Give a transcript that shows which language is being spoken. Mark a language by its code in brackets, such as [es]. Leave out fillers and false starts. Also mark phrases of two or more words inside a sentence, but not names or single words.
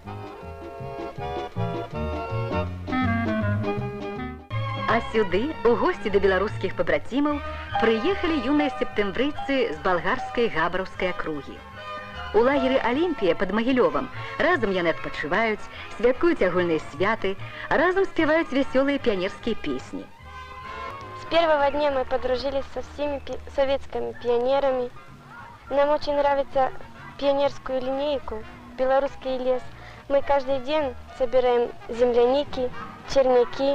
[be] А сюды, у госці да беларускіх пабрацімаў, прыехалі юныя септэмбрыйцы з балгарскай габраўскай акругі. У лагеры «Олимпия» [ru] под Могилевом [be] разом яны адпачываюць, святкуюць агульныя святы, а разом спевают [ru] веселые пионерские песни. С первого дня мы подружились со всеми советскими пионерами. Нам очень нравится пионерскую линейку, белорусский лес. Мы каждый день собираем земляники, черняки.